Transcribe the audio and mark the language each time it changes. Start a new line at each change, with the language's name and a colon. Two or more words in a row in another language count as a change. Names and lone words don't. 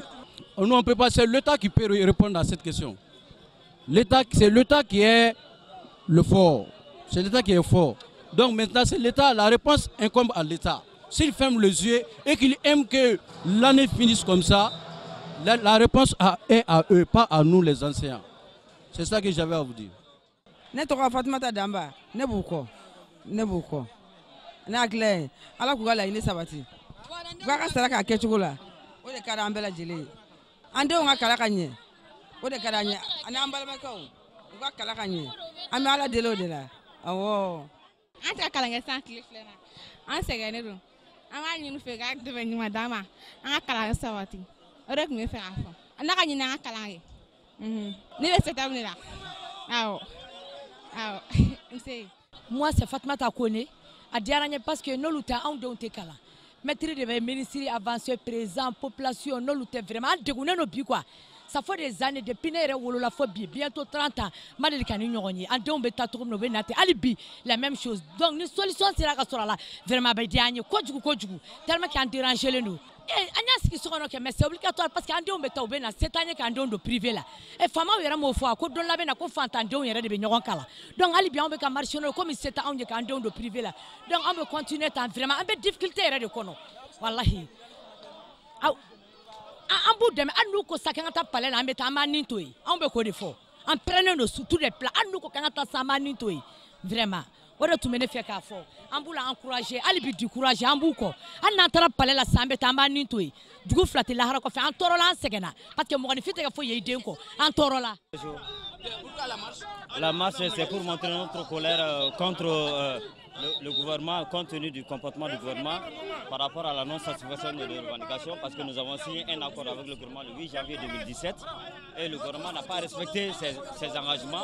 French: Nous, on peut pas, c'est l'État qui peut répondre à cette question. C'est l'État qui est le fort. C'est l'État qui est fort. Donc maintenant, c'est l'État, la réponse incombe à l'État. S'il ferme les yeux et qu'il aime que l'année finisse comme ça, la réponse est à eux, pas à nous les enseignants. C'est ça que j'avais à vous dire.
Bambara: Ne tɔgɔ Fatumata Danba ne b'u kɔ ne hakilila ye Ala k'u ka laɲini sabati u k'a ka sara k'a kɛcogo la o de ka di an bɛɛ lajɛlen ye an denw ka kalan ka ɲɛ o de ka di an ye ani an balimakɛw u ka kalan ka ɲɛ an bɛ Ala deli o de la awɔ. An tɛ kalan kɛ san tile filɛ na an sɛgɛnnen don an b'a ɲini u fɛ k'a dɛmɛ ɲuman d'an ma an ka kalan sabati o de tun bɛ fɛ k'a fɔ Ala ka ɲini an ka kalan kɛ ne bɛ CETAB de la awɔ.
French: Moi c'est
Bambara: Fatoumata Kone a diyara n ye
French: parce que
Bambara: n'olu tɛ anw denw tɛ kalan maître de bɛ ministre avancé président population n'olu tɛ vraiment an degunnen don bi quoi.
French: Ça fait des années depuis
Bambara: ne yɛrɛ wolola fɔ bi
French: bientôt 30 ans
Bambara: ma deli ka ni ɲɔgɔn ye an denw bɛ taa cogo min na u bɛ na ten hali bi la
French: même chose donc
Bambara: ni solution sera ka sɔrɔ a la vraiment a bɛ diya an ye kojugu
French: tellement que
Bambara: an déranger len don an y'a sigi so kɔnɔ kɛ
French: mais c'est obligatoire parce que
Bambara: an denw bɛ taa u bɛ na se t'an ye k'an denw don privé la faamaw yɛrɛ m'o fɔ ko don la bɛ na ko fantandenw yɛrɛ de bɛ ɲɔgɔn kalan donc hali bi anw bɛ ka marcher n'o ye comme se t'anw ye k'an denw don privé la donc an bɛ continuer tan vraiment an bɛ difficulté yɛrɛ de kɔnɔ wallahi an b'u dɛmɛ hali n'u ko sa k'an ka taa palais la an bɛ taa an b'an nin to yen anw bɛ k'o de fɔ an
French: prenait nos sous tous les plans
Bambara: hali n'u ko k'an ka taa sa an b'an nin to yen vraiment o de tun bɛ ne fɛ k'a fɔ an b'u la encourager hali bi décourager an b'u kɔ hali n'an taara palais la sisan an bɛ taa an b'an nin to yen dugu fila tɛ lahara kɔfɛ an tɔɔrɔla an sɛgɛnna
French: parce que
Bambara: mɔgɔninfin tɛ ka foyi ye i den kɔ an tɔɔrɔla.
French: La marche, c'est pour montrer notre colère contre le gouvernement, compte tenu du comportement du gouvernement par rapport à la non-satisfaction de nos revendications, parce que nous avons signé un accord avec le gouvernement le 8 janvier 2017 et le gouvernement n'a pas respecté ses engagements.